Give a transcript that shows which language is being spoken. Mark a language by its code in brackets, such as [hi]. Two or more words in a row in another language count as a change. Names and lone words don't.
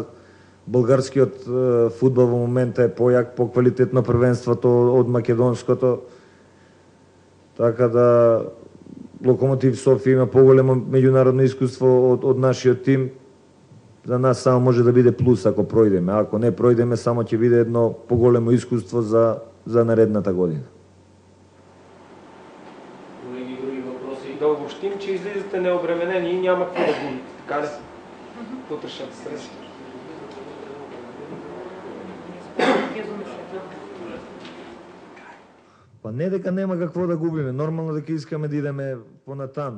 [mk] Болгарскиот фудбал во момента е појак, поквалитетно првенството од македонското, така да Локомотив Софија има поголемо меѓународно искуство од нашиот тим. За нас само може да биде плюс ако пројдеме, ако не пројдеме само ќе биде едно поголемо искуство за наредната година. [bg] Да обобщим, че излизате необременени и няма какво да губите, така ли? Утрешната среща. [mk] Па не дека нема какво да губиме, нормално дека искаме да идеме понатам.